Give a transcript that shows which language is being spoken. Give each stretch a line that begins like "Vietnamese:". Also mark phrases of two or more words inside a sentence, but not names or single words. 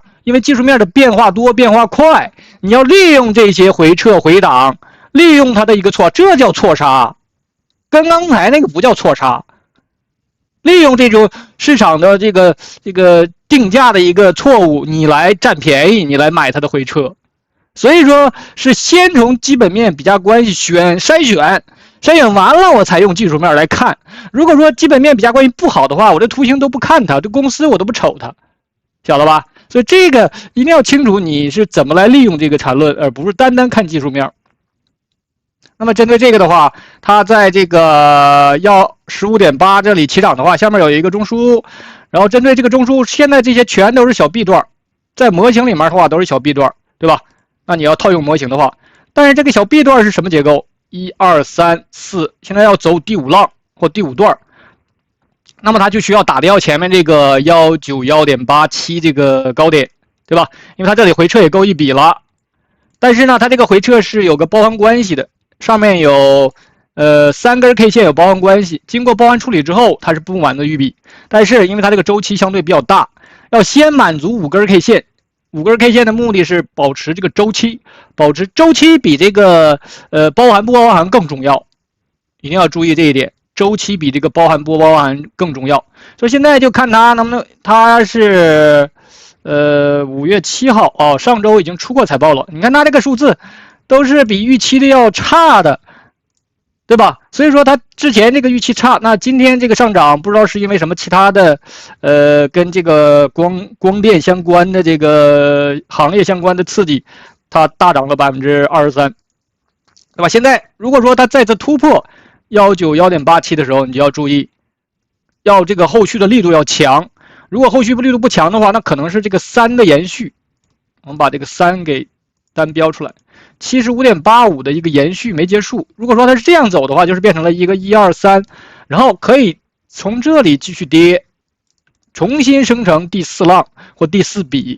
Chinese: 因為技術面的變化多、變化快，你要利用這些回撤、回檔，利用它的一個錯，這叫錯殺。跟剛才那個不叫錯殺。利用這種市場的這個定價的一個錯誤，你來占便宜，你來買它的回撤。所以說是先從基本面比价關係篩選完了，我才用技術面來看。如果說基本面比價關係不好的話，我这圖形都不看它，这公司我都不瞅它，曉得吧？所以這個一定要清楚你是怎麼來利用這個纏論，而不是單單看技術面。那麼針對這個的話，它在這個要 15.8 這裡起漲的話，下面有一個中樞，然後針對這個中樞，現在這些全都是小 B 段，在模型裡面的話都是小 B 段，對吧？那你要套用模型的話，但是這個小 B 段是什麼結構？1、2、3、4，現在要走第5浪或第5段，那麼它就需要打掉前面這個 191.87 這個高點，對吧？因為它這裡回撤也夠一筆了，但是呢，它這個回撤是有個包含關係的，上面有3根 K 線有包含關係，經過包含處理之後，它是不滿的預筆，但是因為它這個周期相對比較大，要先滿足5根 K 線。5根 K 線的目的是保持这個周期，保持周期比這個包含不包含更重要，一定要注意這一點，周期比這個包含不包含更重要。所以現在就看它能不能，它是5月7號哦，上周已經出過財報了，你看它這個數字都是比預期的要差的，對吧？所以說它之前這個預期差，那今天這個上漲不知道是因為什麼其他的跟這個光電相關的這個行業相關的刺激，它大漲了 23%， 對吧？現在如果說它再次突破 191.87 的時候，你就要注意，要這個後續的力度要強。如果後續力度不強的話，那可能是這個3的延續。我們把這個3給單標出來。75.85 的一個延續沒結束，如果說它是這樣走的話，就是變成了一個1、2、3，然後可以從這裡繼續跌，重新生成第4浪或第4筆。